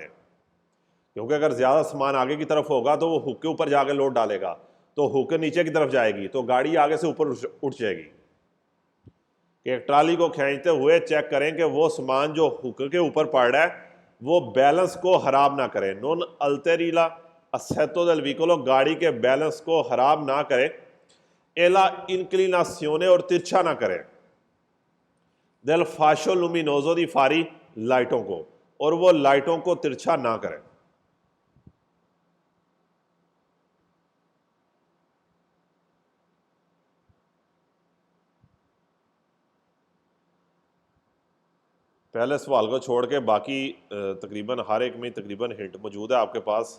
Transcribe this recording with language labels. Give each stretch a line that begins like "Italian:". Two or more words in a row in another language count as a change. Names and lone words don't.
Hindi: क्योंकि अगर ज्यादा सामान आगे की तरफ होगा तो वो हुक के ऊपर जाके लोड डालेगा, तो हुक नीचे की तरफ जाएगी तो गाड़ी आगे से ऊपर उठ जाएगी। कि ट्राली को खींचते हुए चेक करें कि वो सामान जो हुक के ऊपर पड़ रहा है वो बैलेंस को खराब ना करे।
Italian: non alteri l'assetto del veicolo,
Hindi: गाड़ी के बैलेंस को खराब ना करे।
Italian: e la inclinazione,
Hindi: और तिरछा ना करे।
Italian: del fascio luminoso, dei fari
Hindi: लाइटों को, और वो लाइटों को तिरछा ना करे। पहले सवाल को छोड़ के बाकी तकरीबन हर एक में तकरीबन हिंट मौजूद है आपके पास।